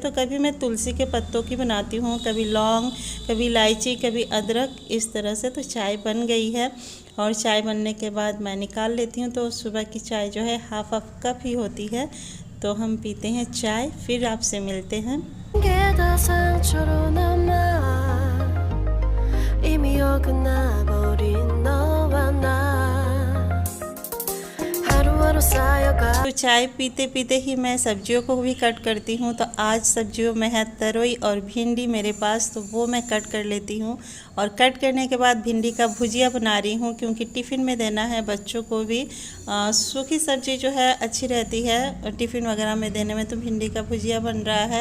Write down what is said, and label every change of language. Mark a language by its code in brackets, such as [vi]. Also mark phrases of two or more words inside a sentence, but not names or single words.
[hi] तो कभी मैं तुलसी के पत्तों की बनाती हूँ, कभी लौंग, कभी इलायची, कभी अदरक, इस तरह से। तो चाय बन गई है और चाय बनने के बाद मैं निकाल लेती हूँ। तो सुबह की चाय जो है [en] half cup [hi] ही होती है। तो हम पीते हैं चाय, फिर आपसे मिलते हैं। [ko] 상처로 남아 이미 어긋나버린 너와 나 하루하루 쌓여가। [hi] तो चाय पीते पीते ही मैं सब्जियों को भी कट करती हूँ। तो आज सब्जियों में है तरोई और भिंडी मेरे पास, तो वो मैं कट कर लेती हूँ। और कट करने के बाद भिंडी का भुजिया बना रही हूँ, क्योंकि टिफ़िन में देना है बच्चों को भी। सूखी सब्जी जो है अच्छी रहती है टिफ़िन वगैरह में देने में, तो भिंडी का भुजिया बन रहा है।